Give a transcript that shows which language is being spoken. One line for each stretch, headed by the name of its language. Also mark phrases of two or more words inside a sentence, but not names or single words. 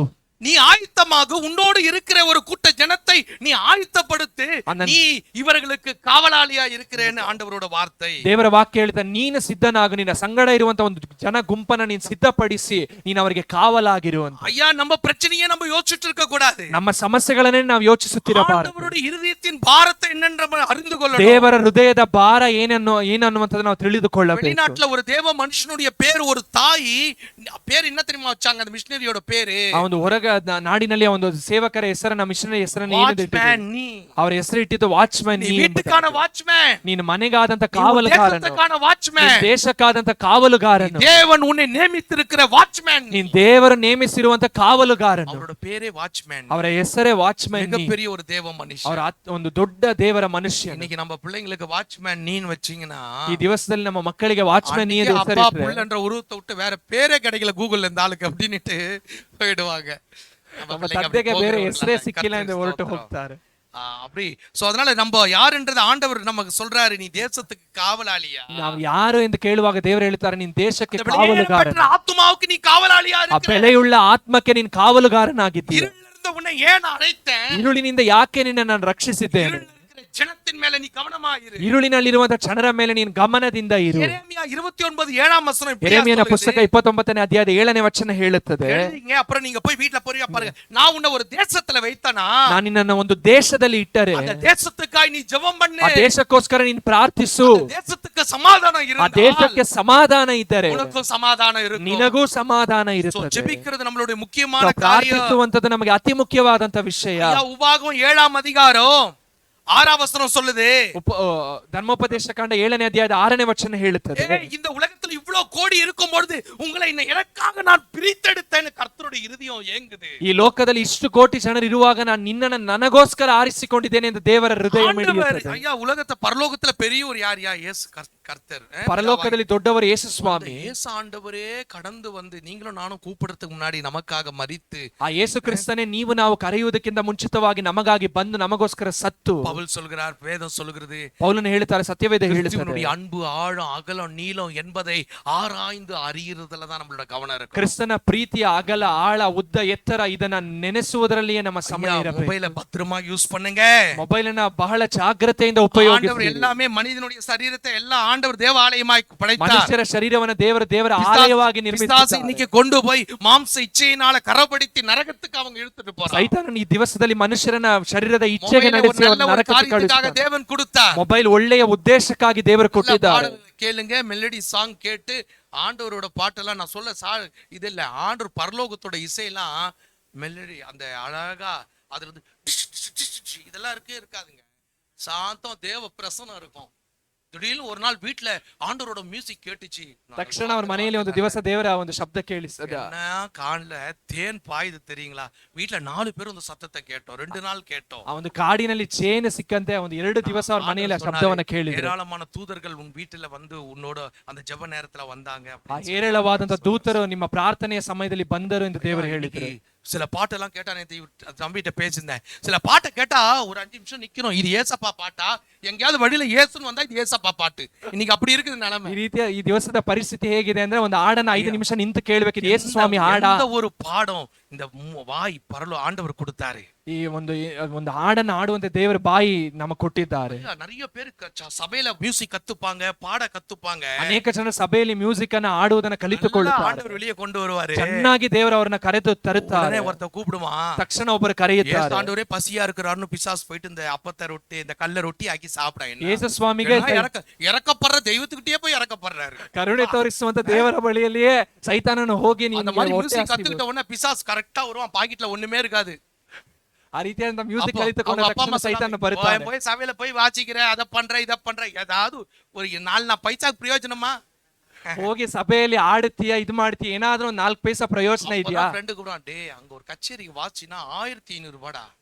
Tamil: நீ ஆயத்தமாக உன்னோடு இருக்கிற ஒரு கூட்ட ஜனத்தை நீ ஆயத்தப்படுத்து, நீ இவர்களுக்கு காவலாளியா இருக்கிறேன்னு ஆண்டவரோட வார்த்தை.
Kannada: ದೇವರ ವಾಕ್ಯ ಹೇಳ್ತಾ ನೀನು ಸಿದ್ಧನಾಗು, ನಿನ್ನ ಸಂಗಡ ಇರುವಂತ ಒಂದು ಜನ ಗುಂಪನ್ನ ನೀನು ಸಿದ್ಧಪಡಿಸಿ ನೀನು ಅವರಿಗೆ ಕಾವಲಾಗಿರು ಅಂತ.
Tamil: ஐயா நம்ம பிரச்சனையே நம்ம யோசிச்சுட்டு இருக்க கூடாது.
Kannada: ನಮ್ಮ ಸಮಸ್ಯೆಗಳನ್ನೇ ನಾವು ಯೋಚಿಸುತ್ತಿರಬಾರದು.
Tamil: ஆண்டவருடைய இருதயத்தின் பாரத்தை என்னென்று அறிந்து கொள்ளணும்.
Kannada: ದೇವರ ಹೃದಯದ ಭಾರ ಏನನ್ನುವಂತದ್ದು ನಾವು ತಿಳಿದುಕೊಳ್ಳಬೇಕು.
Tamil: வெளிநாட்டுல ஒரு தேவ மனுஷனுடைய பேர், ஒரு தாய் பேர் என்ன தெரியுமா வச்சாங்க? அந்த மிஷனரியோட பேரு,
Kannada: ಒಂದು ಹೊರಗ ನಾಡಿನಲ್ಲಿ ಒಂದು ಸೇವಕರ ಹೆಸರನ್ನ, ಮಿಷನರಿ ಹೆಸರನ್ನ ಅವರ ಹೆಸರು ಇಟ್ಟಿದ್ದು ವಾಚ್ಮನ್.
Tamil: வீட்டுக்கான வாட்ச்மேன்,
Kannada: ನೀನು ಮನೆಗಾದಂತ ಕಾವಲುಗಾರನು,
Tamil: வாட்ச்மேன்,
Kannada: ದೇಶಕ್ಕಾದಂತ ಕಾವಲುಗಾರನು,
Tamil: தேவன் உன்னை நியமித்திருக்கிற வாட்ச்மேன்,
Kannada: ನೀನು ದೇವರು ನೇಮಿಸಿರುವಂತ ಕಾವಲುಗಾರನು.
Tamil: ಅವರ பேரே வாட்ச்மேன்,
Kannada: ಅವರ ಹೆಸರೇ ವಾಚ್ಮನ್.
Tamil: மிகப்பெரிய ஒரு தேவ மனுஷன்,
Kannada: ಅವರ ಒಂದು ದೊಡ್ಡ ದೇವರ ಮನುಷ್ಯ.
Tamil: இன்னைக்கு நம்ம பிள்ளைங்களுக்கு வாட்ச்மேன் நீன்னு வச்சீங்கன்னா,
Kannada: ಈ ದಿವಸದಲ್ಲಿ ನಮ್ಮ ಮಕ್ಕಳಿಗೆ ವಾಚ್ಮನ್ ನೀ ಅಂತ
Tamil: அப்பா புள்ளன்ற உருவத்தை விட்டு வேற பேரே கிடைக்கல கூகுள்ல இந்த ஆளுக்கு அப்படின்னுட்டு போயிடுவாங்க.
Kannada: ನಮ್ಮ ತಂದೆಗೆ ಬೇರೆ ಹೆಸರೇ ಸಿಕ್ಕಿಲ್ಲ ಎಂದು ಹೊರಟು ಹೋಗ್ತಾರೆ.
Tamil: அப்படி சோ அதனால நம்ம யாருன்றது ஆண்டவர் நமக்கு சொல்றாரு, நீ தேசத்துக்கு காவலாளியா.
Kannada: ನಾವು ಯಾರು ಎಂದು ಕೇಳುವಾಗ ದೇವರು ಹೇಳ್ತಾರೆ, ನೀನು ದೇಶಕ್ಕೆ ಕಾವಲುಗಾರನು.
Tamil: ஆத்துமாவுக்கு நீ காவலாளியா
Kannada: ಆ ಬೆಲೆಯುಳ್ಳ ಆತ್ಮಕ್ಕೆ ನೀನು ಕಾವಲುಗಾರನಾಗಿದ್ದೀಯ.
Tamil: இருளிலிருந்து உன்னை ஏன் அழைத்தேன்?
Kannada: ഇരുಳಿನಿಂದ ಯಾಕೆ ನಿನ್ನ ನಾನು ರಕ್ಷಿಸಿದ್ದೇನೆ?
Tamil: ஜனத்தின் மேல நீ கவனமா இரு.
Kannada: ഇരുಳಿನಲ್ಲಿರುವಂತ ಜನರ ಮೇಲೆ ನೀನು ಗಮನದಿಂದ ಇರು. ಯೆರೆಮೀಯ 29:7 ವಚನ. ಯೆರೆಮೀಯನ ಪುಸ್ತಕ 29ನೇ ಅಧ್ಯಾಯದ 7ನೇ ವಚನ ಹೇಳುತ್ತದೆ.
Tamil: அப்புறம் நீங்க போய் வீட்ல போறியா பாருங்க, நான் உன்னை ஒரு தேசத்துல வைத்தனா,
Kannada: ನಾನು ನಿನ್ನನ್ನು ಒಂದು ದೇಶದಲ್ಲಿ ಇಟ್ಟರೆ
Tamil: அந்த தேசத்துக்காய் நீ ஜெபம் பண்ணு,
Kannada: ಆ ದೇಶಕ್ಕೋಸ್ಕರ ನೀನು ಪ್ರಾರ್ಥಿಸು.
Tamil: தேசத்துக்கு சமாதானம்
Kannada: ಆ
Tamil: இருந்தால்
Kannada: ದೇಶಕ್ಕೆ ಸಮಾಧಾನ ಇದ್ದರೆ
Tamil: உனக்கு சமாதானம் இருக்கும்,
Kannada: ನಿನಗೂ ಸಮಾಧಾನ ಇರುತ್ತದೆ.
Tamil: ஜெபிக்கிறது நம்மளுடைய முக்கியமான காரியம்.
Kannada: ಪ್ರಾರ್ಥಿಸುವಂತದ್ದು ನಮಗೆ ಅತಿ ಮುಖ್ಯವಾದಂತ ವಿಷಯ.
Tamil: உபாகம் 7ஆம் அதிகாரம் 6ஆம் வசனம் சொல்லுது.
Kannada: ಧರ್ಮೋಪದೇಶ ಕಾಂಡ 7ನೇ ಅಧ್ಯಾಯದ 6ನೇ ವಚನ ಹೇಳುತ್ತದೆ,
Tamil: இந்த உலகத்துல இவ்வளவு கோடி இருக்கும் பொழுது உங்களை எனக்காக நான் பிரித்தெடுத்தேன்னு கர்த்தருடைய இருதயம் ஏங்குது.
Kannada: ಈ ಲೋಕದಲ್ಲಿ ಇಷ್ಟು ಕೋಟಿ ಜನರು ಇರುವಾಗ ನಾನು ನಿನ್ನನ್ನು ನನಗೋಸ್ಕರ ಆರಿಸಿಕೊಂಡಿದ್ದೇನೆ ಎಂದು ದೇವರ ಹೃದಯ ಮಿಡಿಯುತ್ತದೆ.
Tamil: ஐயா உலகத்தை பரலோகத்துல பெரியவர் யார்? இயேசு கர்த்தர்.
Kannada: ಪರಲೋಕದಲ್ಲಿ ದೊಡ್ಡವರು ಯೇಸು ಸ್ವಾಮಿ.
Tamil: ಯೇಸು ஆண்டவரே கடந்து வந்து நீங்களும் நானும் கூப்பிடுறதுக்கு முன்னாடி நமக்காக மரித்து,
Kannada: ಆ ಯೇಸು ಕ್ರಿಸ್ತನೇ ನೀವು ನಾವು ಕರೆಯುವುದಕ್ಕಿಂತ ಮುಂಚಿತವಾಗಿ ನಮಗಾಗಿ ಬಂದು ನಮಗೋಸ್ಕರ ಸತ್ತು.
Tamil: பவுல் சொல்கிறார், வேதம் சொல்கிறது,
Kannada: ಪೌಲನು ಹೇಳ್ತಾರೆ, ಸತ್ಯವೇದ ಹೇಳುತ್ತದೆ,
Tamil: கிறிஸ்துவினுடைய அன்பு ஆழம் அகலம் நீளம் என்பதை ஆராய்ந்து அறியறதுல தான் நம்மளோட கவனம் இருக்கு.
Kannada: ಕ್ರಿಸ್ತನ ಪ್ರೀತಿಯ ಅಗಲ ಆಳ ಉದ್ದ ಎತ್ತರ ಇದನ್ನ ನೆನೆಸುವುದರಲ್ಲಿಯೇ ನಮ್ಮ ಸಮಯ ಇರಬೇಕು.
Tamil: ಮೊಬೈಲ್ பத்திரமா யூஸ் பண்ணுங்க.
Kannada: ಮೊಬೈಲ್ ಅನ್ನ ಬಹಳ ಜಾಗ್ರತೆಯಿಂದ ಉಪಯೋಗಿಸಿ.
Tamil: ஆண்டவர் எல்லாமே மனிதனுடைய சரீரத்தை எல்லாம் ஆண்டவர் தேவாலயமாய் படைத்தார்.
Kannada: ಮನುಷ್ಯರ ಶರೀರವನ್ನು ದೇವರ ಆಲಯವಾಗಿ ನಿರ್ಮಿಸಿದ್ದಾನೆ.
Tamil: இன்னைக்கு கொண்டு போய் மாம்ச இச்சையினால கரப்படுத்தி ನರಕಕ್ಕೆ அவங்க ಇழுத்துட்டு போறாங்க.
Kannada: ಸೈತಾನನು ಈ ದಿವಸದಲ್ಲಿ ಮನುಷ್ಯರನ್ನ ಶರೀರದ ಇಚ್ಛೆಗೆ ನಡೆಸಿ ನರಕಕ್ಕೆ ಕಳುಹಿಸುತ್ತಾನೆ.
Tamil: தேவன் கொடுத்தார்.
Kannada: ಮೊಬೈಲ್ ಒಳ್ಳೆಯ ಉದ್ದೇಶಕ್ಕಾಗಿ ದೇವರು ಕೊಟ್ಟಿದ್ದಾರೆ.
Tamil: கேளுங்க,
English: melody song
Tamil: கேட்டு ஆண்டவரோட பாட்டெல்லாம் நான் சொல்ல இது இல்ல, ஆண்டவர் பரலோகத்தோட இசையெல்லாம் மெலடி அந்த அழகா அதுல இருந்து இதெல்லாம் இருக்காதுங்க. சாந்தம் தேவ பிரசனம் இருக்கும். திடீர்னு ஒரு நாள் வீட்டுல ஆண்டவரோட மியூசிக் கேட்டுச்சு.
Kannada: ತಕ್ಷಣ ಅವ್ರ ಮನೆಯಲ್ಲಿ ಒಂದು ದಿವಸ ದೇವರ ಒಂದು ಶಬ್ದ ಕೇಳಿಸದ.
Tamil: ಕಾಣ್ல தேன் பாயுது தெரியுங்களா? வீட்டுல 4 பேரும் அந்த சத்தத்தை கேட்டோம். 2 நாள் கேட்டோம்.
Kannada: ಆ ಒಂದು ಕಾಡಿನಲ್ಲಿ ಚೇನ್ ಸಿಕ್ಕಂತೆ ಒಂದು 2 ದಿವಸ ಅವ್ರ ಮನೆಯಲ್ಲಿ ಆ ಶಬ್ದವನ್ನ ಕೇಳಿದ್ರು.
Tamil: ಏರಾಳமான தூதர்கள் உன் வீட்டுல வந்து உன்னோட அந்த ಜಪ நேரத்துல வந்தாங்க.
Kannada: ಆ ಹೇರಳವಾದಂತ ದೂತರು ನಿಮ್ಮ ಪ್ರಾರ್ಥನೆಯ ಸಮಯದಲ್ಲಿ ಬಂದರು ಎಂದು ದೇವರು ಹೇಳಿದ್ರು.
Tamil: சில பாட்டெல்லாம் கேட்டா தம்பிட்ட பேசியிருந்தேன். சில பாட்டை கேட்டா ஒரு 5 நிமிஷம் நிக்கணும். இது ஏசப்பா பாட்டா? எங்கேயாவது வழியில ஏசுன்னு வந்தா இது ஏசப்பா பாட்டு. இன்னைக்கு அப்படி இருக்குது நிலைமை.
Kannada: ಈ ರೀತಿಯ ಈ ದಿವಸದ ಪರಿಸ್ಥಿತಿ ಹೇಗಿದೆ ಅಂದ್ರೆ ಒಂದು ಹಾಡನ್ನ 5 ನಿಮಿಷ ನಿಂತು ಕೇಳಬೇಕು, ಇದು ಯೇಸು ಸ್ವಾಮಿ ಹಾಡ.
Tamil: ஒரு பாடம் இந்த வாய் ஆண்டவர் கொடுத்தாரு.
Kannada: ಈ ಒಂದು ಹಾಡನ್ನ ಹಾಡುವಂತೆ ದೇವರ ಬಾಯಿ ನಮಗೆ ಕೊಟ್ಟಿದ್ದಾರೆ.
Tamil: நிறைய பேர் சபையில மியூசிக் கத்துப்பாங்க, பாட கத்துப்பாங்க.
Kannada: ಅನೇಕ ಜನರು ಸಭೆಯಲ್ಲಿ ಮ್ಯೂಸಿಕ್ ಅನ್ನ ಹಾಡುವುದನ್ನ ಕಲಿತುಕೊಳ್ಳುತ್ತಾರೆ.
Tamil: ಆಂಡವರು வெளியே கொண்டு வருவாரு.
Kannada: ಚೆನ್ನಾಗಿ ದೇವರು ಅವರನ್ನ ಕರೆದು ತರುತ್ತಾರೆ.
Tamil: ஒருத்தர் கூப்பிடுவான்,
Kannada: ತಕ್ಷಣ ಒಬ್ಬರು ಕರೆಯುತ್ತಾರೆ.
Tamil: ஆண்டவரே பசியா இருக்கிறாருன்னு பிசாசு போயிட்டு இந்த அப்பத்தை ரொட்டி இந்த கல்ல ரொட்டி ஆக்கி சாப்பிடாங்க.
Kannada: ಯೇಸು ಸ್ವಾಮಿಗೆ
Tamil: இறக்கப்படுற தெய்வத்துக்கிட்டே போய் இறக்கப்படுறாரு.
Kannada: ಕರುಣೆ ತೋರಿಸುವಂತ ದೇವರ ಬಳಿಯಲ್ಲಿಯೇ ಸೈತಾನನು ಹೋಗಿ
Tamil: அந்த மாதிரி மியூசிக் கத்துக்கிட்ட உடனே பிசாசு கரெக்டா வருவான். பாக்கெட்ல ஒண்ணுமே இருக்காது.
Kannada: ಆ ರೀತಿಯಾದಂತ ಮ್ಯೂಸಿಕ್
Tamil: அப்போ
Kannada: ಕಲಿತುಕೊಂಡ
Tamil: அவங்க அப்பா
Kannada: ತಕ್ಷಣ
Tamil: அம்மா
Kannada: ಸೈತಾನ
Tamil: சொன்னாங்க,
Kannada: ಬರ್ತಾನೆ.
Tamil: போய் சபையில போய் வாசிக்கிற, அதை பண்ற இதை பண்ற, ஏதாவது ஒரு 4 பைசாக்கு பிரயோஜனமா?
Kannada: ಹೋಗಿ ಸಭೆಯಲ್ಲಿ ಆಡ್ತೀಯ ಇದ್ ಮಾಡ್ತೀಯ, ಏನಾದ್ರೂ ಒಂದ್ 4 ಪೈಸಾ ಪ್ರಯೋಜನ ಇದೆಯಾ?
Tamil: ஃப்ரெண்டு கூட டே அங்க ஒரு கச்சேரிக்கு வாசினா 1500 ரூபாடா.